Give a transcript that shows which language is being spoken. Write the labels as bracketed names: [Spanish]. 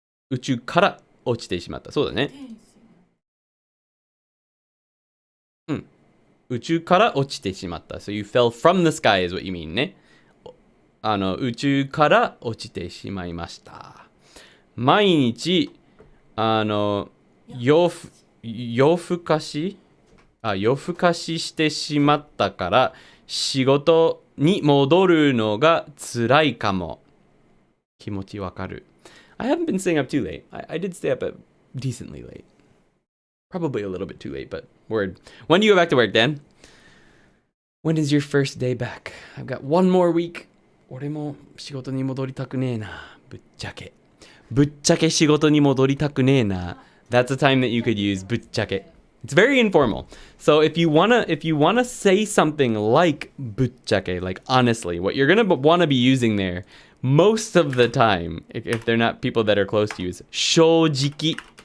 [Japanese] 宇宙から落ちてしまった。そうだね。宇宙から落ちてしまった。 [English] So you fell from the sky is what you mean ね。 [Japanese] 宇宙から落ちてしまいました。毎日、夜更かししてしまったから、仕事に戻るのが辛いかも。気持ちわかる。 [English] I haven't been staying up too late. I did stay up decently late. Probably a little bit too late, but word. When do you go back to work, Dan? When is your first day back? I've got one more week. [Japanese] 俺も仕事に戻りたくねえな。ぶっちゃけ仕事に戻りたくねえな。 [English] That's a time that you could use ぶっちゃけ. It's very informal. So if you wanna say something like ぶっちゃけ, like honestly, what you're gonna wanna be using there most of the time, if they're not people that are close to you, is 正直.